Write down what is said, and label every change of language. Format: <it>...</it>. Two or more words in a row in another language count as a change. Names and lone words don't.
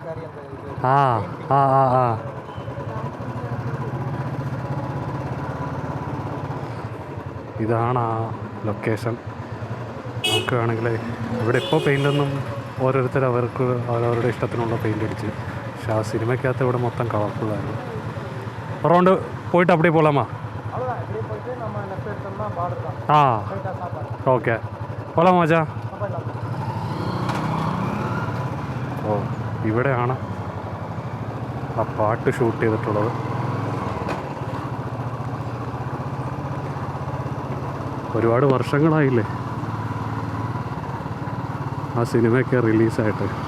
<ml>ആ ആ ആ ആ ഇതാണ് ആ ലൊക്കേഷൻ. നമുക്ക് വേണമെങ്കിൽ ഇവിടെ ഇപ്പോൾ പെയിൻ്റൊന്നും ഓരോരുത്തർ അവർക്ക് അവരവരുടെ ഇഷ്ടത്തിനുള്ള പെയിൻ്റ് അടിച്ച്, പക്ഷെ ആ സിനിമയ്ക്കകത്ത് ഇവിടെ മൊത്തം കളർഫുള്ളായിരുന്നു. റൗണ്ട് പോയിട്ട്</ml> <ta>அப்படியே போகலாமா? அவ்வளோதான், இப்படியே போயிட்டு நம்ம லெஃப்ட்</ta> <ml>ആ ഓക്കെ പോലാ മച്ചാ. ഓ ഇവിടെയാണ് ആ പാട്ട് ഷൂട്ട് ചെയ്തിട്ടുള്ളത്. ഒരുപാട് വർഷങ്ങളായില്ലേ ആ സിനിമയൊക്കെ റിലീസായിട്ട്.</ml>